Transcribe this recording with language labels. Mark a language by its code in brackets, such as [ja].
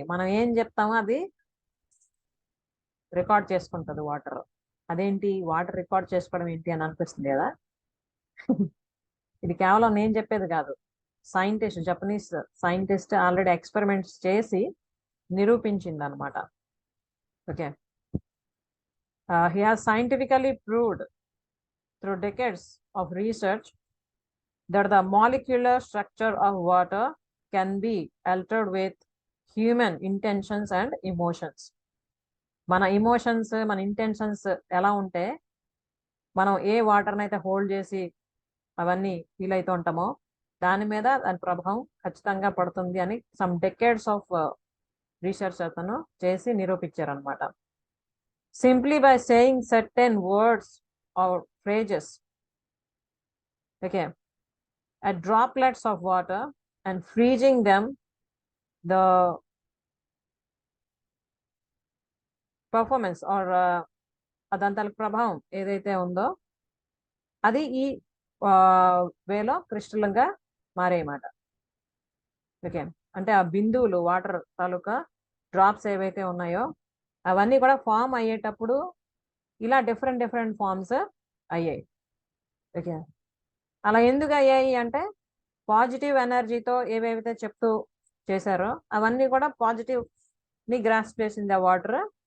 [te] మనం ఏం చెప్తామో అది రికార్డ్ చేసుకుంటుంది వాటర్. అదేంటి వాటర్ రికార్డ్ చేసుకోవడం ఏంటి అని అనిపిస్తుంది కదా. ఇది కేవలం నేను చెప్పేది కాదు, scientist, Japanese scientist already experiments చేసి నిరూపించింది అనమాట. [en] Okay, he has scientifically proved through decades of research that the molecular structure of water can be altered with human intentions and emotions. [te] మన ఇమోషన్స్, మన ఇంటెన్షన్స్ ఎలా ఉంటే మనం ఏ వాటర్ని అయితే హోల్డ్ చేసి అవన్నీ ఫీల్ అవుతూ ఉంటామో దాని మీద దాని ప్రభావం ఖచ్చితంగా పడుతుంది అని [en] some decades of research [te] అతను చేసి నిరూపించారనమాట. [en] Simply by saying certain words or phrases, okay, at droplets of water and freezing them, the performance or [te] అదంతల ప్రభావం ఏదైతే ఉందో అది ఈ వేలో క్రిస్టల్గా మారేయమాట. ఓకే, అంటే ఆ బిందువులు వాటర్ తాలూకా డ్రాప్స్ ఏవైతే ఉన్నాయో అవన్నీ కూడా ఫామ్ అయ్యేటప్పుడు ఇలా డిఫరెంట్ డిఫరెంట్ ఫామ్స్ అయ్యాయి. ఓకే, అలా ఎందుకు అయ్యాయి అంటే పాజిటివ్ ఎనర్జీతో ఏవేవైతే చెప్తూ చేశారో అవన్నీ కూడా పాజిటివ్ని గ్రాస్ప్ చేసింది ఆ వాటర్.